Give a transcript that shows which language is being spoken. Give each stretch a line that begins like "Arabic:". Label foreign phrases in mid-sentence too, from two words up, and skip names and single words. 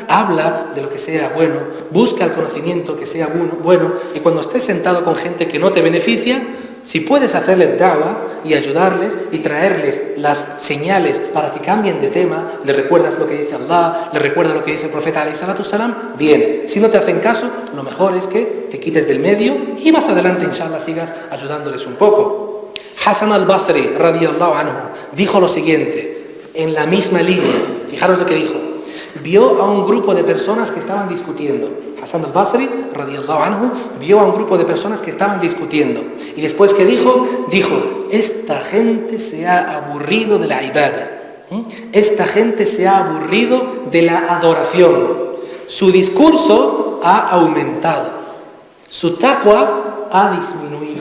Spanish: Habla de lo que sea bueno, busca el conocimiento que sea bueno, y cuando estés sentado con gente que no te beneficia, si puedes hacerles da'wah y ayudarles y traerles las señales para que cambien de tema, le recuerdas lo que dice Allah, le recuerdas lo que dice el profeta
Arabic: عليه الصلاة السلام,
Spanish: bien. Si no te hacen caso, lo mejor es que te quites del medio y más adelante, inshallah, sigas ayudándoles un poco. Hasan al-Basri,
Arabic: رضي الله عنه,
Spanish: dijo lo siguiente, en la misma línea, fijaros lo que dijo, vio a un grupo de personas que estaban discutiendo. Hasan al-Basri,
Arabic: رضي الله عنه,
Spanish: vio a un grupo de personas que estaban discutiendo. Y después, ¿qué dijo? Dijo, esta gente se ha aburrido de la ibadah. Esta gente se ha aburrido de la adoración. Su discurso ha aumentado. Su taqwa ha disminuido.